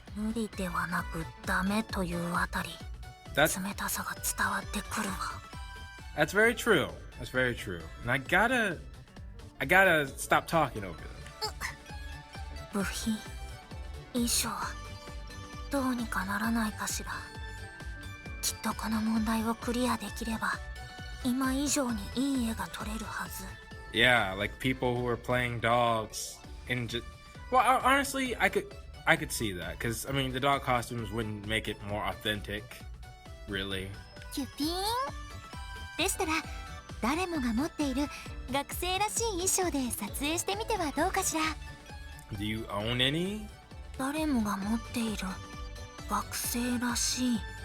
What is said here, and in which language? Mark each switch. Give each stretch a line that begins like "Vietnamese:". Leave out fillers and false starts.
Japanese: 無理ではなくダメというあたり、
English: That's
Japanese: 冷たさが伝わってくるわ。
English: That's very true. That's very true. And I gotta stop talking over them.
Japanese: 部費、衣装、どうにかならないかしら。きっとこの問題をクリアできれば、今以上にいい絵が撮れるはず。
English: Yeah, like people who are playing dogs and just... Well, honestly, I could see that because I mean the dog costumes wouldn't make it more authentic, really.
Japanese: キュピーン。でしたら誰もが持っている学生らしい衣装で撮影してみてはどうかしら。
English: Do you own any?
Japanese: 誰もが持っている学生らしい。